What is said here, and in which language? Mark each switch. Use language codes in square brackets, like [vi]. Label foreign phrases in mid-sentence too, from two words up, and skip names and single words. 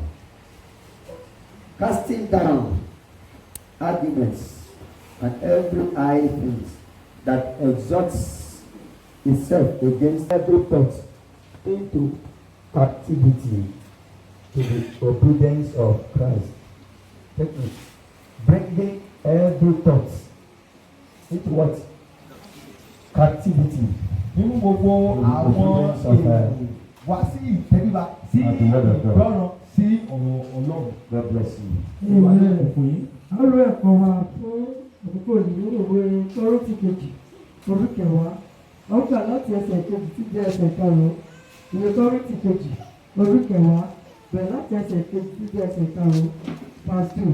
[en] Casting down arguments and every high thing that exalts itself against every thought into captivity to the obedience of Christ. Take it. Bringing every thought into what? Captivity. [yo] nínú gbogbo àwọn èèyàn wá sí ìtẹríba sí ìgbọràn sí ọ̀rọ̀ Ọlọ́run. [en] God bless you. [yo] ìwà ní ẹ̀kọ́ yìí. a lo ẹ̀kọ́ wa fún àkókò yìí nínú ìwé Kọ́ríńtì kejì orí kẹwàá wọ́n kà láti ẹsẹ̀ kejì tí jẹ́ ẹsẹ̀ karùn-ún ìwé Kọ́ríńtì kejì orí kẹwàá bẹ̀rẹ̀ láti ẹsẹ̀ kejì tí jẹ́ ẹsẹ̀ karùn-ún verse 2.